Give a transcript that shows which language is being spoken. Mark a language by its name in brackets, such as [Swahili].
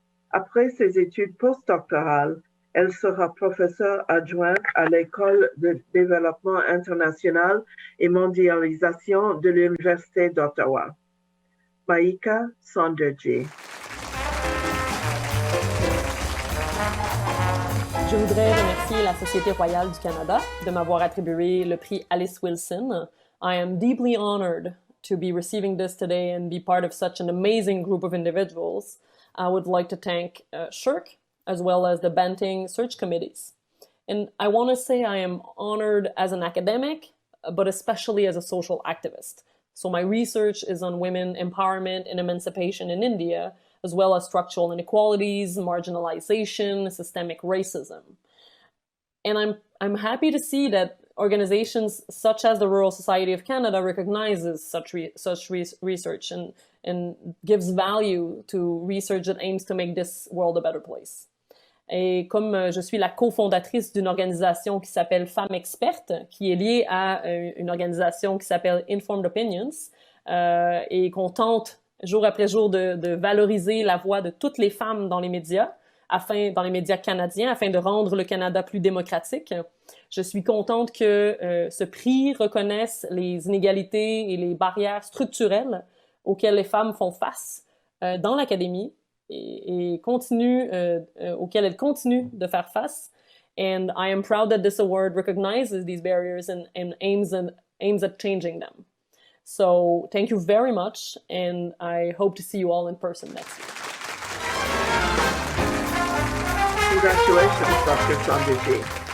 [French] Après ses études postdoctorales, elle sera professeure adjointe à l'École de développement international et mondialisation de l'Université d'Ottawa. Maïka Sondarji. Je voudrais remercier la Société royale du Canada de m'avoir attribué le prix Alice Wilson. [English] I am deeply honored to be receiving this today and be part of such an amazing group of individuals. I would like to thank SSHRC as well as the Banting search committees. And I want to say I am honored as an academic, but especially as a social activist. So my research is on women empowerment and emancipation in India, as well as structural inequalities, marginalization, systemic racism. And I'm happy to see that organizations such as the Royal Society of Canada recognizes such research and gives value to research that aims to make this world a better place. [French] Et comme je suis la cofondatrice d'une organisation qui s'appelle Femmes Expertes, qui est liée à une organisation qui s'appelle Informed Opinions, et qu'on tente jour après jour de valoriser la voix de toutes les femmes dans les médias, dans les médias canadiens, afin de rendre le Canada plus démocratique. Je suis contente que ce prix reconnaisse les inégalités et les barrières structurelles auxquelles les femmes font face dans l'académie et auxquelles elles continuent de faire face. [English] And I am proud that this award recognizes these barriers and aims at changing them. So thank you very much, and I hope to see you all in person next year. Congratulations, Dr. Sondarji.